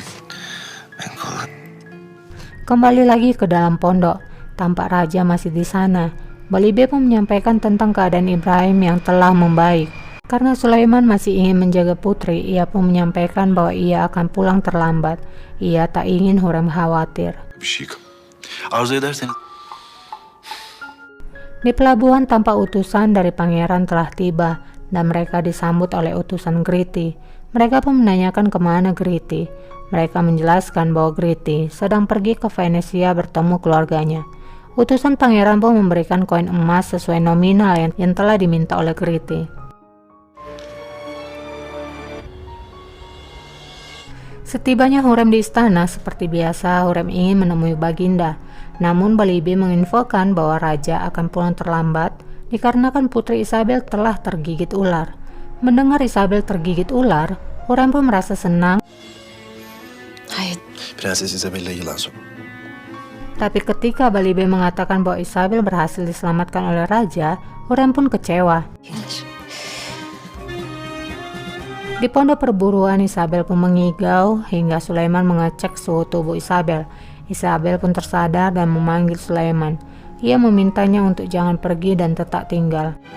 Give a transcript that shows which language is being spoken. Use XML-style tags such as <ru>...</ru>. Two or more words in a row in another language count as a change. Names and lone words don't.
<id>Kembali lagi ke dalam pondok, tampak raja masih di sana. Balibe pun menyampaikan tentang keadaan Ibrahim yang telah membaik. Karena Sulaiman masih ingin menjaga putri, ia pun menyampaikan bahwa ia akan pulang terlambat. Ia tak ingin Hurrem khawatir.</id> <tr>Bir şey arzu ederseniz.</tr> <id>Di pelabuhan tampak utusan dari pangeran telah tiba dan mereka disambut oleh utusan Griti. Mereka pun menanyakan kemana Griti. Mereka menjelaskan bahwa Griti sedang pergi ke Venesia bertemu keluarganya. Utusan pangeran pun memberikan koin emas sesuai nominal yang telah diminta oleh Griti. Setibanya Hurrem di istana, seperti biasa Hurrem ingin menemui Baginda. Namun Balibe menginfokan bahwa raja akan pulang terlambat dikarenakan putri Isabel telah tergigit ular. Mendengar Isabel tergigit ular, Hurrem pun merasa senang.</id> <tr>Hayır. Prenses Isabella yılan sok.</tr> <id>Tapi ketika Balibe mengatakan bahwa Isabel berhasil diselamatkan oleh raja, Hurrem pun kecewa. Di pondok perburuan, Isabel pun mengigau hingga Sulaiman mengecek suhu tubuh Isabel. Isabel pun tersadar dan memanggil Sulaiman. Ia memintanya untuk jangan pergi dan tetap tinggal.</id>